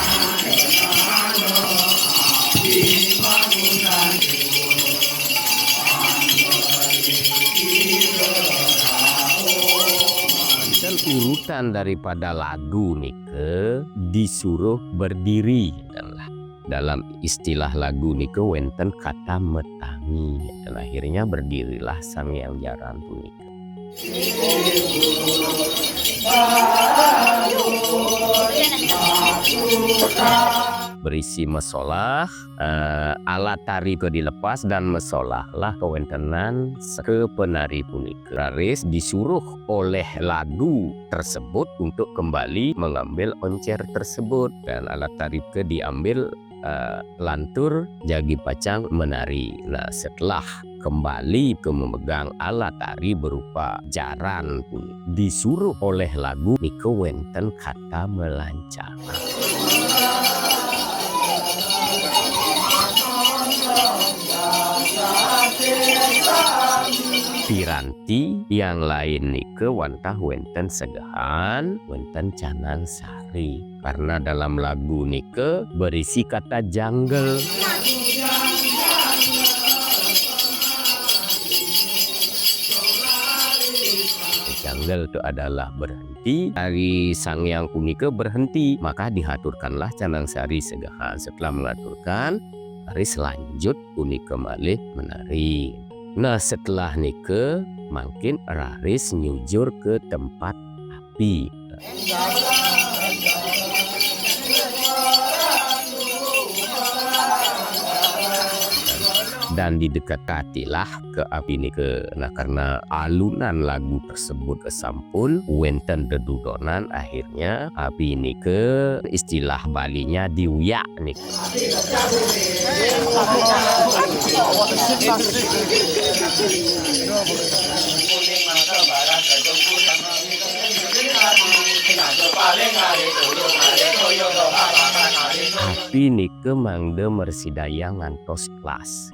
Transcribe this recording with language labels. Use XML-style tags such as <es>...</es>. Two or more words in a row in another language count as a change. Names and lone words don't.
<id>Dan urutan daripada lagu nike disuruh berdiri. Dalam istilah lagu</id> <ban>nike wenten</ban> <id>kata metangi, dan akhirnya berdirilah Sanghyang Jaran punike. Berisi mesolah, alat tari ke dilepas dan mesolahlah</id> <ban>kewentenan ke penari punike.</ban> <id>Raris disuruh oleh lagu tersebut untuk kembali mengambil oncer tersebut dan alat tari ke diambil</id> <ban>lantur jagi pacang</ban> <id>menari. Nah setelah kembali ke memegang alat tari berupa jaran pun disuruh oleh lagu nike wenten kata melancang. Piranti yang lain</id> <ban>nike wantah wenten segahan, wenten canan sari.</ban> <id>Karena dalam lagu nike berisi kata janggel. Janggel itu adalah berhenti. Dari Sanghyang punike berhenti, maka dihaturkanlah canang sari segahan. Setelah mengaturkan, raris lanjut</id> <ban>punike malih</ban> <id>menari. Nah setelah nike makin</id> <ban>raris nyujur</ban> <id>ke tempat api. Dan didekatilah ke api nike. Nah karena alunan lagu tersebut</id> <ban>kesampun wenten dedudonan,</ban> <id>akhirnya api nike istilah Balinya diuyak nike.</id> <ban>Api nike mangde mersidaya ngantos kelas.</ban>